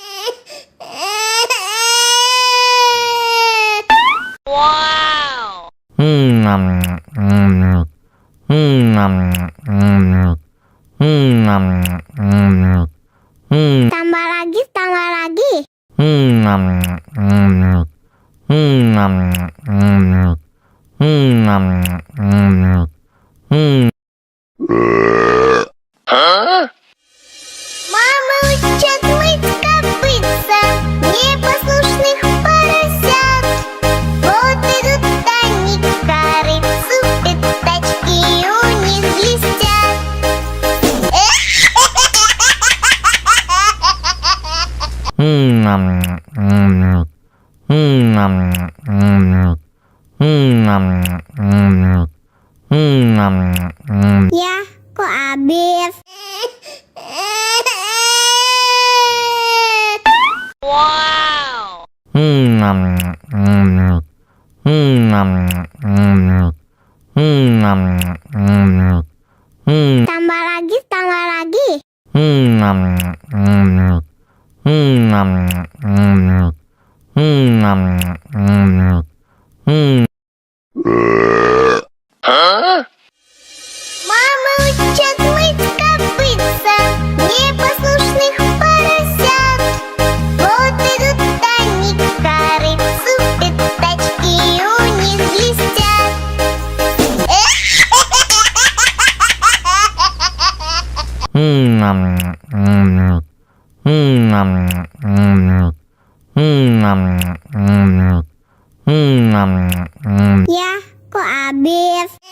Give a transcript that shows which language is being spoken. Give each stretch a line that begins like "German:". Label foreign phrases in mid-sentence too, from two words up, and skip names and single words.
Indonesian: Wow. Tambah lagi, tambah lagi.
Russian: Мама учат мыть копытца непослушных поросят. Вот идут они к корыцу, пятачки у них блестят.
Indonesian: Ya, kok habis? Wow. Tambah lagi, tambah lagi.
Russian: Мама учат мыть копытца непослушных поросят. Вот идут они к корыцу, пятачки у них блестят.
Indonesian: Ya, kok habis?